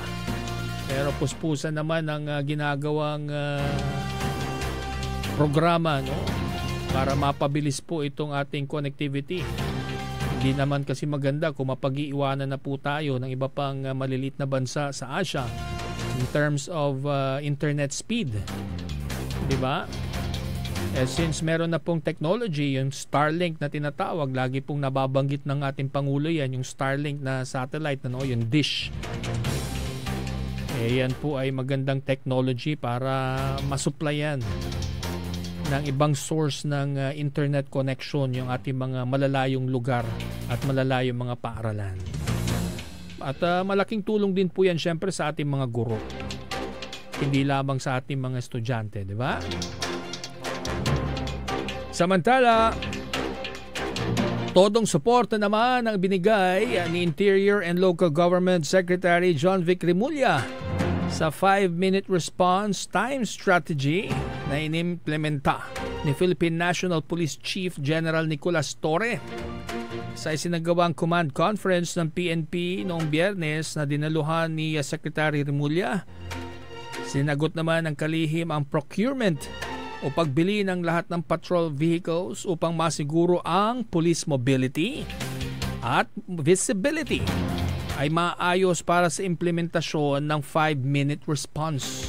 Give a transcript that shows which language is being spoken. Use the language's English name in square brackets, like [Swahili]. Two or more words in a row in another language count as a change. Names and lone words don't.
[Filipino] Pero puspusan naman ang ginagawang programa, no, para mapabilis po itong ating connectivity. Hindi naman kasi maganda kung mapag-iiwanan na po tayo ng iba pang malilit na bansa sa Asia [English] in terms of internet speed. [Filipino] Diba? Since meron na pong technology, yung Starlink na tinatawag, lagi pong nababanggit ng ating Pangulo yan, yung Starlink na satellite, no, yung dish. Yan po ay magandang technology para masupplyan ng ibang source ng [English] internet connection [Filipino] yung ating mga malalayong lugar at malalayong mga paaralan. At malaking tulong din po yan syempre sa ating mga guro. Hindi lamang sa ating mga estudyante, di ba? Samantala, todong suporta naman ang binigay ni Interior and Local Government Secretary John Vic Remulla sa [English] 5-minute response time strategy [Filipino] na inimplementa ni Philippine National Police Chief General Nicolas Torre sa isinagawang [English] command conference [Filipino] ng PNP noong Biyernes na dinaluhan ni Secretary Remulla. Sinagot naman ng kalihim ang procurement o pagbili ng lahat ng [English] patrol vehicles [Filipino] upang masiguro ang [English] police mobility [Filipino] at visibility ay maayos para sa implementasyon ng [English] 5-minute response.